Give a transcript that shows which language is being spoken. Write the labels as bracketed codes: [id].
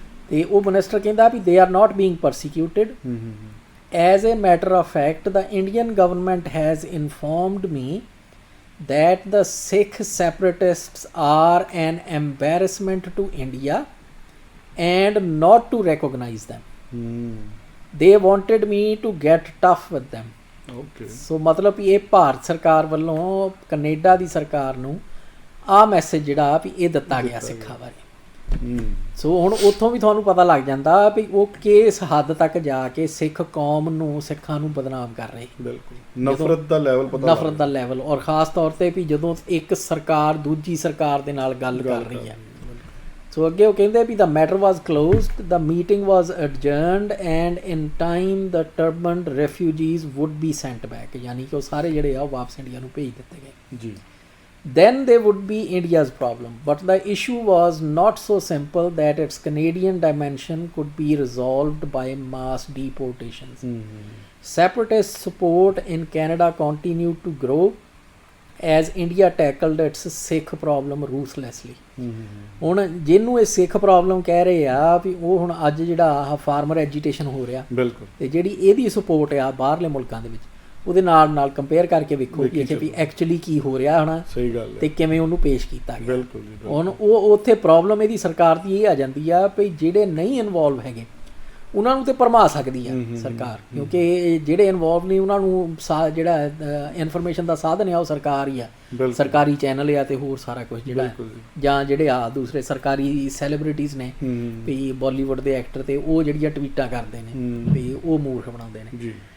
[pa] ਤੇ ਉਹ ਮਿਨਿਸਟਰ ਕਹਿੰਦਾ ਵੀ [en] They are not being persecuted as a matter of fact the Indian government has informed me that the Sikh separatists are an embarrassment to India and not to recognize them. They wanted me to get tough with them. Okay. [pa] So ਮਤਲਬ ਇਹ ਭਾਰਤ ਸਰਕਾਰ ਵੱਲੋਂ Canada ਦੀ ਸਰਕਾਰ ਨੂੰ ਆਹ message ਜਿਹੜਾ ਵੀ ਇਹ ਦਿੱਤਾ ਗਿਆ ਸਿੱਖਾਂ ਬਾਰੇ। ਸੋ ਹੁਣ ਉੱਥੋਂ ਵੀ ਤੁਹਾਨੂੰ ਪਤਾ ਲੱਗ ਜਾਂਦਾ ਵੀ ਉਹ ਕਿਸ ਹੱਦ ਤੱਕ ਜਾ ਕੇ ਸਿੱਖ ਕੌਮ ਨੂੰ ਸਿੱਖਾਂ ਨੂੰ ਬਦਨਾਮ ਕਰ ਰਹੇ। ਬਿਲਕੁਲ ਨਫ਼ਰਤ ਦਾ ਲੈਵਲ ਪਤਾ, ਨਫ਼ਰਤ ਦਾ ਲੈਵਲ, ਔਰ ਖ਼ਾਸ ਤੌਰ ਤੇ ਵੀ ਜਦੋਂ ਇੱਕ ਸਰਕਾਰ ਦੂਜੀ ਸਰਕਾਰ ਦੇ ਨਾਲ ਗੱਲ ਕਰ ਰਹੀ ਹੈ। ਸੋ ਅੱਗੇ ਉਹ ਕਹਿੰਦੇ ਵੀ [en] the matter was closed, the meeting was adjourned and in time the turbaned refugees would be sent back, [pa] ਯਾਨੀ ਕਿ ਉਹ ਸਾਰੇ ਜਿਹੜੇ ਆ ਉਹ ਵਾਪਸ ਇੰਡੀਆ ਨੂੰ ਭੇਜ ਦਿੱਤੇ ਗਏ ਜੀ। [en] Then they would be India's problem, but the issue was not so simple that its Canadian dimension could be resolved by mass deportations. Separatist support in Canada continued to grow as India tackled its Sikh problem ruthlessly. [pa] ਹੁਣ ਜਿਹਨੂੰ ਇਹ ਸਿੱਖ problem ਕਹਿ ਰਹੇ ਆ ਵੀ ਉਹ ਹੁਣ ਅੱਜ ਜਿਹੜਾ ਫਾਰਮਰ ਐਜੀਟੇਸ਼ਨ ਹੋ ਰਿਹਾ, ਬਿਲਕੁਲ, ਤੇ ਜਿਹੜੀ ਇਹਦੀ ਸਪੋਰਟ ਆ ਬਾਹਰਲੇ ਮੁਲਕਾਂ ਦੇ ਵਿੱਚ ਉਹਦੇ ਨਾਲ ਕੰਪੇਅਰ ਕਰਕੇ ਵੇਖੋ ਕਿ ਇੱਥੇ ਵੀ ਐਕਚੁਅਲੀ ਕੀ ਹੋ ਰਿਹਾ ਹੋਣਾ। ਸਹੀ ਗੱਲ ਹੈ। ਤੇ ਕਿਵੇਂ ਉਹਨੂੰ ਪੇਸ਼ ਕੀਤਾ ਗਿਆ। ਬਿਲਕੁਲ ਜੀ। ਹੁਣ ਉਹ ਉੱਥੇ ਪ੍ਰੋਬਲਮ ਇਹਦੀ ਸਰਕਾਰ ਦੀ ਇਹ ਆ ਜਾਂਦੀ ਆ ਵੀ ਜਿਹੜੇ ਨਹੀਂ ਇਨਵੋਲਵ ਹੈਗੇ ਉਹਨਾਂ ਨੂੰ ਤੇ ਭਰਮਾ ਸਕਦੀ ਆ ਸਰਕਾਰ, ਕਿਉਂਕਿ ਜਿਹੜੇ ਇਨਵੋਲਵ ਨਹੀਂ ਉਹਨਾਂ ਨੂੰ ਜਿਹੜਾ ਇਨਫੋਰਮੇਸ਼ਨ ਦਾ ਸਾਧਨ ਆ ਉਹ ਸਰਕਾਰ ਹੀ ਆ, ਸਰਕਾਰੀ ਚੈਨਲ ਆ ਤੇ ਹੋਰ ਸਾਰਾ ਕੁਝ ਜਿਹੜਾ, ਜਾਂ ਜਿਹੜੇ ਆ ਦੂਸਰੇ ਸਰਕਾਰੀ ਸੈਲੀਬ੍ਰਿਟੀਜ਼ ਨੇ ਵੀ ਬਾਲੀਵੁੱਡ ਦੇ ਐਕਟਰ, ਤੇ ਉਹ ਜਿਹੜੀਆਂ ਟਵੀਟਾਂ ਕਰਦੇ ਨੇ ਵੀ ਉਹ ਮੂਰਖ ਬਣਾਉਂਦੇ ਨੇ।